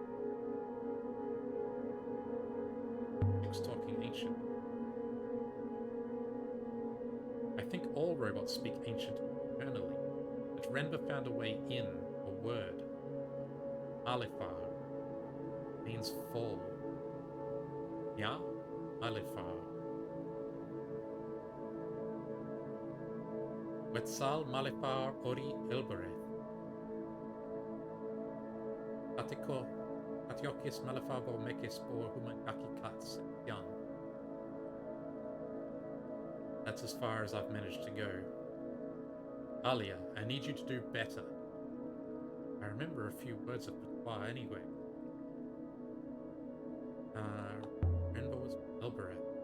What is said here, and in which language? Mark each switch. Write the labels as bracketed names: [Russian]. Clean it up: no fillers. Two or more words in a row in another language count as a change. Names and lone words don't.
[English] It's talking ancient. I think all robots speak ancient internally, but Renba found a way in, a word. Alifar means fall. Ya? Alifar. Wetzal Malifar Ori Elbereth. Atiko Atiokis Malifabo Mekis Bor Humankaki Kats Young. That's as far as I've managed to go. Alia, I need you to do better. I remember a few words of Patois anyway. Renba was Elbereth.